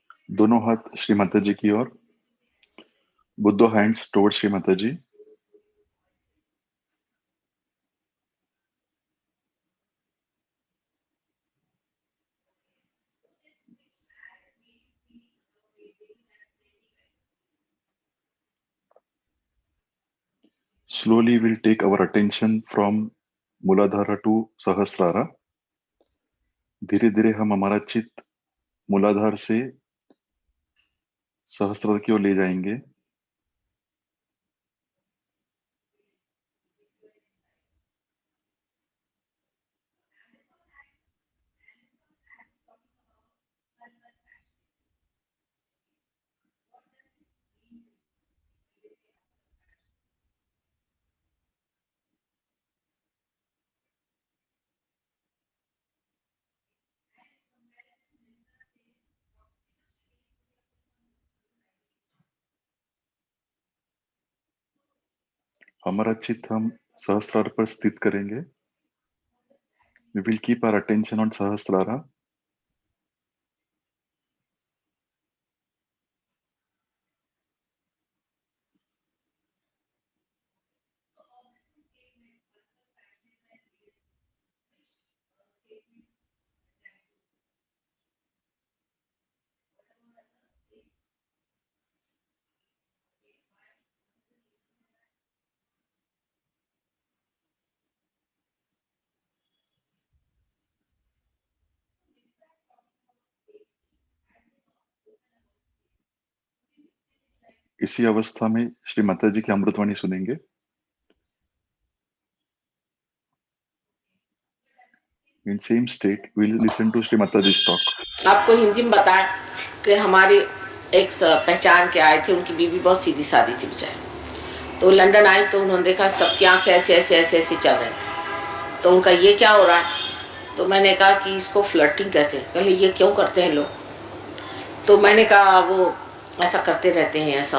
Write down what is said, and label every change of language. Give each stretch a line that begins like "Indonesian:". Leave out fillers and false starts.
Hindi: दोनों हाथ श्री माता जी की ओर.
English: both the hands towards Shri Mataji. Slowly we'll take our attention from Muladhara to Sahasrara.
Hindi: धीरे धीरे हम हमारा चित्त मूलाधार से सहस्रार की ओर ले जाएंगे. हमारा चित्त हम सहस्रार पर स्थित करेंगे.
English: We will keep our attention on Sahasrara.
Hindi: इसी अवस्था में श्री माता जी की अमृतवाणी सुनेंगे.
English: In same state, we'll listen to Shri Mataji's talk.
Hindi: आपको हिंदी में बताएं कि हमारी एक पहचान के आए थे, उनकी बीवी बहुत सीधी सादी थी बेचारी. तो लंदन आई तो उन्होंने देखा सबकी आंखें ऐसे ऐसे ऐसे ऐसे चल रहे थे। तो उनका ये क्या हो रहा है? तो मैंने कहा कि इसको फ्लर्टिंग कहते हैं। कहले ये क्यों करते हैं लोग? तो मैंने कहा वो ऐसा करते रहते हैं ऐसा।